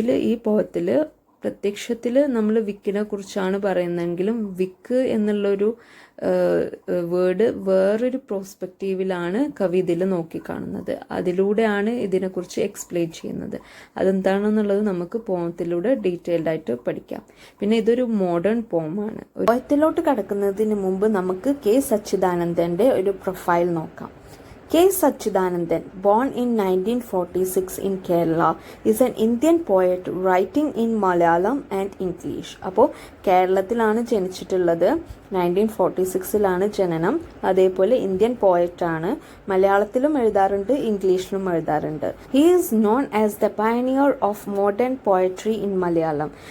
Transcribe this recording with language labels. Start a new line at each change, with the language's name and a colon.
Malayalam: ഈ പോത്തിൽ പ്രത്യക്ഷത്തിൽ നമ്മൾ വിക്കിനെ കുറിച്ചാണ് പറയുന്നതെങ്കിലും വിക്ക് എന്നുള്ളൊരു വേർഡ് വേറൊരു പ്രോസ്പെക്റ്റീവിലാണ് കവി ഇതിൽ നോക്കിക്കാണുന്നത്. അതിലൂടെയാണ് ഇതിനെക്കുറിച്ച് എക്സ്പ്ലെയിൻ ചെയ്യുന്നത്. അതെന്താണെന്നുള്ളത് നമുക്ക് പോമത്തിലൂടെ ഡീറ്റെയിൽഡ് ആയിട്ട് പഠിക്കാം. പിന്നെ ഇതൊരു മോഡേൺ പോമാണ്. പോയത്തിലോട്ട് കടക്കുന്നതിന് മുമ്പ് നമുക്ക് കെ സച്ചിദാനന്ദൻ്റെ ഒരു പ്രൊഫൈൽ നോക്കാം.
English: K. Sachidanandan, born in 1946 in Kerala, is an Indian poet writing in Malayalam and English.
Malayalam: അപ്പോൾ കേരളത്തിലാണ് ജനിച്ചിട്ടുള്ളത്. 1946 ജനനം. അതേപോലെ ഇന്ത്യൻ പോയറ്റാണ്. മലയാളത്തിലും എഴുതാറുണ്ട്, ഇംഗ്ലീഷിലും എഴുതാറുണ്ട്.
English: He is known as the pioneer of modern poetry in Malayalam.